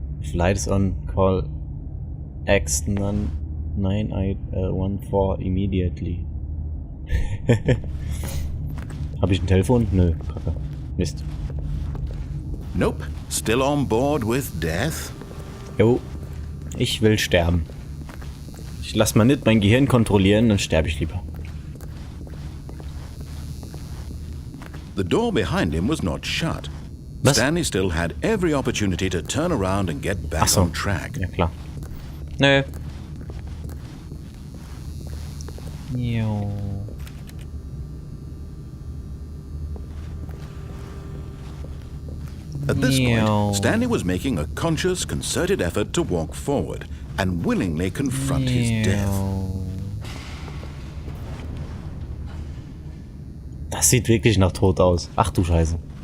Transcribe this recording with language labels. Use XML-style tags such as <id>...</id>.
<en>Flight is on, call ACHT 9814 immediately.</en> <de>Habe ich ein Telefon? Nö, Kacke. Mist.</de> <en>Nope, still on board with death.</en> <de>Jo, ich will sterben. Ich lass mal nicht mein Gehirn kontrollieren, dann sterbe ich lieber.</de> <en>The door behind him was not shut.</en> <de>Was?</de> <en>Stanley still had every opportunity to turn around and get back</en> <de>Ach so.</de> <en>on track.</en> <de>Ja, klar. Nö. Jo.</de> <en>At this point, Stanley was making a conscious, concerted effort to walk forward and willingly confront his death.</en> <de>Das sieht wirklich nach Tod aus. Ach du Scheiße.</de>